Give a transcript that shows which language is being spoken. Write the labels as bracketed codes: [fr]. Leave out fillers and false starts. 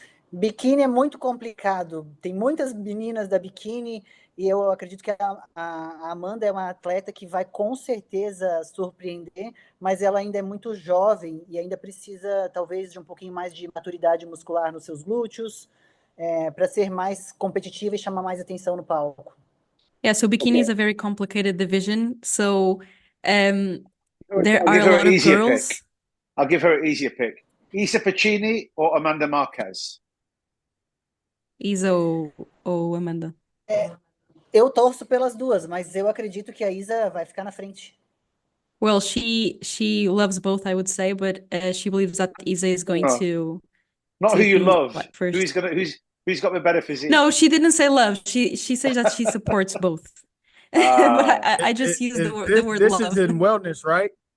[pt] Biquíni é muito complicado. Tem muitas meninas da biquíni e eu acredito que a Amanda é uma atleta que vai com certeza surpreender, mas ela ainda é muito jovem e ainda precisa talvez de um pouquinho mais de maturidade muscular nos seus glúteos, para ser mais competitiva e chamar mais atenção no palco. [en] Yeah, so bikini is a very complicated division. So there are a lot of girls. Pick. I'll give her an easier pick. Isa Piccini or Amanda Marquez? [pt] Isa ou Amanda? Eu torço pelas duas, mas eu acredito que a Isa vai ficar na frente. [en] Well, she loves both, I would say, but she believes that Isa is going to. Not who you love. First. Who's got the better physique? No, she didn't say love. She says that she supports both. But I just use the word this love. This is in wellness, right?